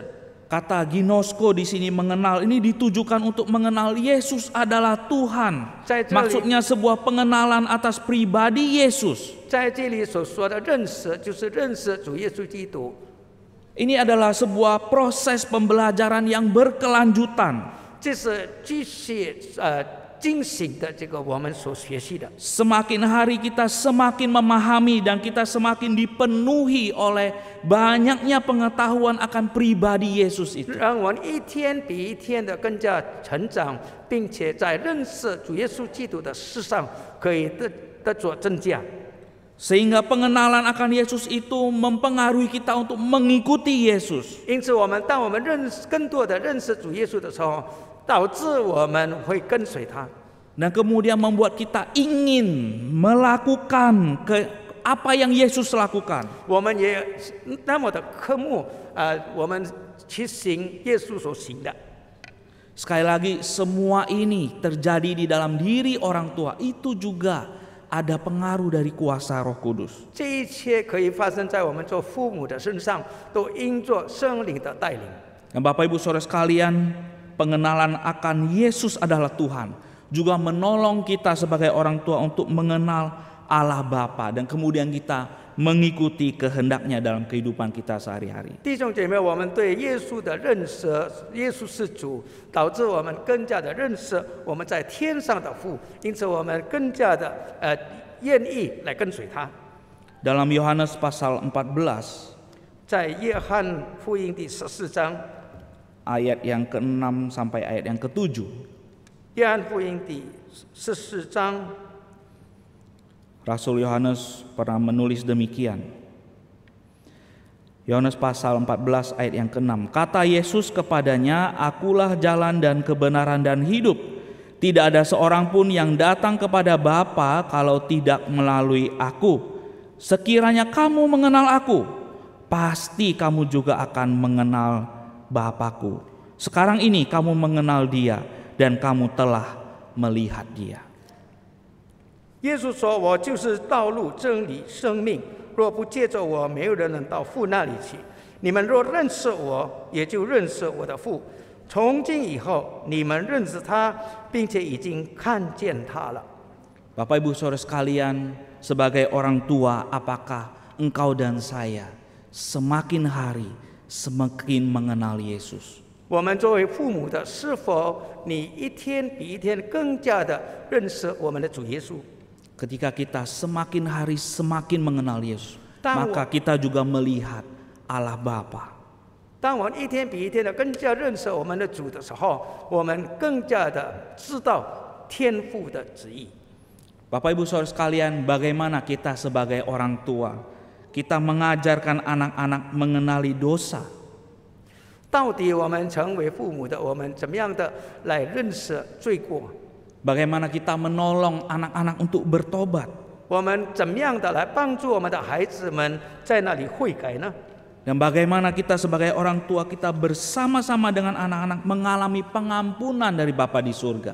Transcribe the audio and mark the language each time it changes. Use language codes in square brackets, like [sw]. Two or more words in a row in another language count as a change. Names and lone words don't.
[id] Kata ginosko di sini mengenal ini ditujukan untuk mengenal Yesus adalah Tuhan. Maksudnya sebuah pengenalan atas pribadi Yesus. [zh] 在这里所说的认识，就是认识主耶稣基督。 [id] Ini adalah sebuah proses pembelajaran yang berkelanjutan. [zh] 这是继续进行的这个我们所学习的。 [id] Semakin hari kita semakin memahami dan kita semakin dipenuhi oleh banyaknya pengetahuan akan pribadi Yesus itu. [zh] 让我们一天比一天的更加成长，并且在认识主耶稣基督的事上可以得着增加。 [id] Sehingga pengenalan akan Yesus itu mempengaruhi kita untuk mengikuti Yesus. [zh] 因此，当我们更多的认识主耶稣的时候，导致我们会跟随他。 [id] Dan kemudian membuat kita ingin melakukan apa yang Yesus lakukan. [zh] 我们也那么的渴慕我们去行耶稣所行的。 [id] Sekali lagi, semua ini terjadi di dalam diri orang tua. Itu juga ada pengaruh dari kuasa Roh Kudus. [zh] 这一切可以发生在我们做父母的身上，都因着圣灵的带领。 [id] Dan Bapak Ibu Saudara sekalian, pengenalan akan Yesus adalah Tuhan juga menolong kita sebagai orang tua untuk mengenal Allah Bapa dan kemudian kita mengikuti kehendaknya dalam kehidupan kita sehari-hari. [zh] 弟兄姐妹，我们对耶稣的认识，耶稣是主，导致我们更加的认识我们在天上的父，因此我们更加的愿意来跟随他。 [id] Dalam Yohanes pasal 14 [zh] 在约翰福音第14章， [id] ayat yang ke-6 sampai ayat yang ke-7. [zh] 约翰福音第14章， [id] Rasul Yohanes pernah menulis demikian. Yohanes pasal 14 ayat yang ke-6. Kata Yesus kepadanya, "Akulah jalan dan kebenaran dan hidup. Tidak ada seorang pun yang datang kepada Bapa kalau tidak melalui aku. Sekiranya kamu mengenal aku, pasti kamu juga akan mengenal Bapa-Ku. Sekarang ini kamu mengenal Dia dan kamu telah melihat Dia." [zh] 耶稣说：“我就是道路、真理、生命。若不借着我，没有人能到父那里去。你们若认识我，也就认识我的父。从今以后，你们认识他，并且已经看见他了。” [id] Bapak Ibu Saudara sekalian, sebagai orang tua, apakah engkau dan saya semakin hari semakin mengenal Yesus? [zh] 我们作为父母的，是否你一天比一天更加的认识我们的主耶稣？ [id] Ketika kita semakin hari semakin mengenal Yesus, Tahu. maka kita juga melihat Allah Bapa. [zh] 当我们一天比一天的更加认识我们的主的时候，我们更加的知道天父的旨意。 [id] Bapak Ibu Saudara sekalian, bagaimana kita sebagai orang tua, kita mengajarkan anak-anak mengenali dosa. [zh] 到底我们成为父母的，我们怎么样的来认识罪过？ [id] Bagaimana kita menolong anak-anak untuk bertobat. [zh] 我们怎么样的来帮助我们的孩子们在那里悔改呢？ [id] Dan bagaimana kita sebagai orang tua kita bersama-sama dengan anak-anak mengalami pengampunan dari Bapa di surga.